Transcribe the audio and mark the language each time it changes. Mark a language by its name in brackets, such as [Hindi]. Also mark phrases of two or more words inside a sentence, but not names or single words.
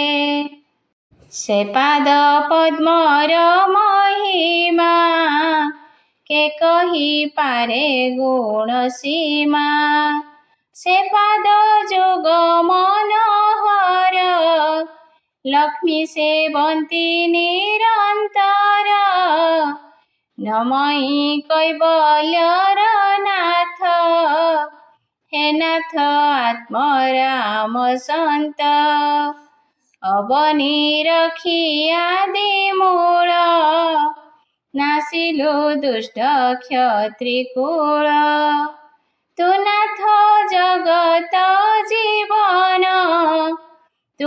[Odia] ସେ ପାଦ ପଦ୍ମର ମହିମା, କେ କହି ପାରେ ଗୁଣ ସୀମା। ସେ ପାଦ ଯୋଗ ମନୋହର, ଲକ୍ଷ୍ମୀ ସେବନ୍ତୀ ନିରନ୍ତର। ନମଇ କୈବଲ୍ୟର ନାଥ, ହେ ନାଥ ଆତ୍ମରାମ ସନ୍ତ ଅବନୀ ରଖୀ ଆଦି ମୂଳ ନାଶିଲୁ ଦୁଷ୍ଟ କ୍ଷତ୍ରିକୂଳ ତୂ ନାଥ ଜଗତ ଜୀବନ ତୂ